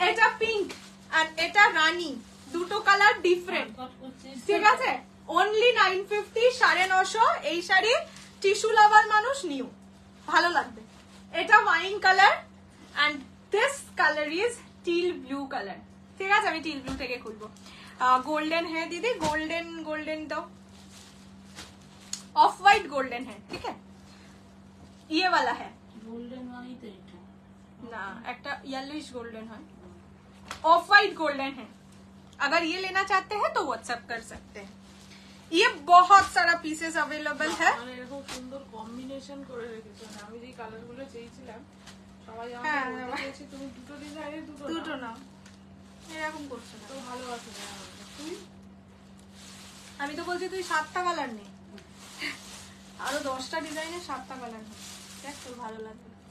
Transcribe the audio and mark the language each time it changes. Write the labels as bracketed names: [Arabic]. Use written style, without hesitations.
[Bangla] এটা পিঙ্ক আর এটা রানী, দুটো কালার ডিফারেন্ট, ঠিক আছে। অনলি 950, 950। এই শাড়ি টিস্যু লাভার মানুষ নিউ, ভালো লাগবে। এটা wine colour [English] and this colour is teal blue colour, [Bangla] ঠিক আছে। আমি টিল ব্লু থেকে খুলবো। গোল্ডেন হ্যাঁ দিদি, গোল্ডেন গোল্ডেন দাও, [Hindi] ऑफ वाइट गोल्डन है, ठीक है, ये वाला है [Bangla] গোল্ডেন মানেই তো এটা [Hindi] ना, একটা येलोइश गोल्डन है, ऑफ वाइट गोल्डन है। अगर ये लेना चाहते हैं तो व्हाट्सएप कर सकते हैं। ये बहुत सारा पीसेस अवेलेबल है। [Bangla] মানে এরকম সুন্দর কম্বিনেশন করে রেখেছো, আমি যে কালারগুলো চেয়েছিলাম সবাই হ্যাঁ, আমাকে বলতে চেয়েছে তুমি দুটো ডিজাইনের দুটো নাও, এরকম করছো না তো ভালো আছে না তুই। আমি তো বলছি তুই 7টা কালার নে, আরো 10টা ডিজাইনের 7টা কালার নে, দেখ তোর ভালো লাগবে।